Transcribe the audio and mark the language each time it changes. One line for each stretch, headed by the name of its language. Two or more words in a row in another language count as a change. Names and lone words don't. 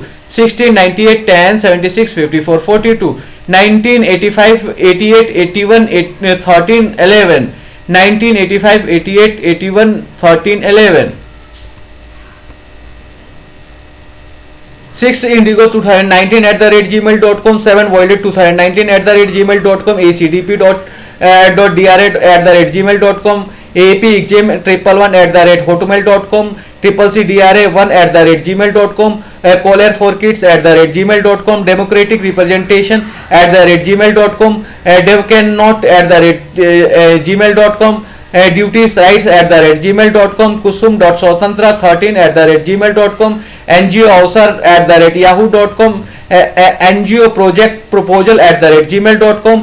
English: 16, 98, 10, 76, 54, 42. 19, 85, 88, 81, 13, 11. 19, 85, 88, 81, 13, 11. 6, Indigo 2019 @gmail.com. 7, Violet 2019 @gmail.com. acdp.dra@gmail.com. AP exam 111 @hotmail.com. CCDRA1 @gmail.com. Caller for kids @gmail.com. Democratic representation @gmail.com. devcannot @gmail.com. duties rights @gmail.com. kusum.swatantra13 @gmail.com. NGO Avsar @yahoo.com. NGO project proposal @gmail.com.